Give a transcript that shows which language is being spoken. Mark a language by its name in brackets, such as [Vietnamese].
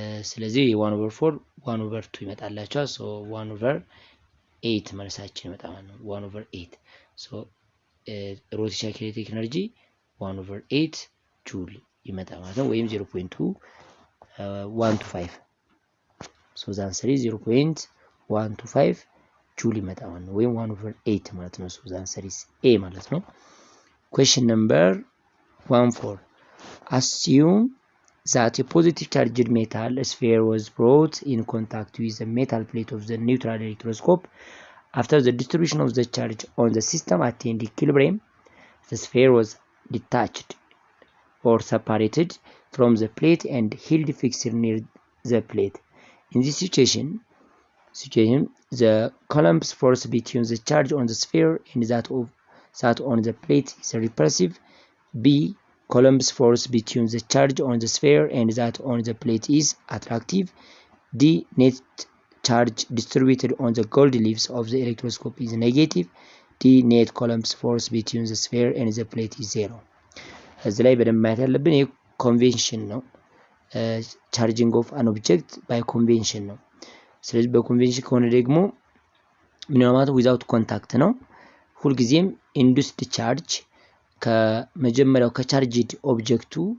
[Amharic] ስለዚህ 1/4 1/2 ይመጣላችኋል። ሶ 1/8 መልሳችን ይመጣል ማለት ነው 1/8 ሶ ሮቴሽናል ኪኔቲክ ኤነርጂ 1/8 ጁል ይመጣል ማለት ነው ወይም 0.125 ሶ [English] the answer is 0.125 [Amharic] ጁል ይመጣል ማለት ነው ወይም 1/8 ማለት ነው። ሶ [English] the answer is A [Amharic] ማለት ነው። [English] question number 14 assume that a positive charged metal sphere was brought in contact with the metal plate of the neutral electroscope. After the distribution of the charge on the system attained equilibrium, the sphere was detached or separated from the plate and held fixed near the plate. In this situation, the Coulomb's force between the charge on the sphere and that on the plate is repulsive. B. Coulomb's force between the charge on the sphere and that on the plate is attractive. D. Net charge distributed on the gold leaves of the electroscope is negative. D. Net Coulomb's force between the sphere and the plate is zero. [Amharic] እዚህ ላይ በደንብ ማየት ያለብን ይሄ ኮንቬንሽን ነው። ቻርጂንግ ኦፍ አን ኦብጀክት ባይ ኮንቬንሽን ነው። ስለዚህ በኮንቬንሽን ከሆነ ደግሞ ምን ማለት ዊዛውት ኮንታክት ነው። ሁልጊዜም ኢንዱስድ ቻርጅ ከመጀመሪያው ከቻርጅድ ኦብጀክቱ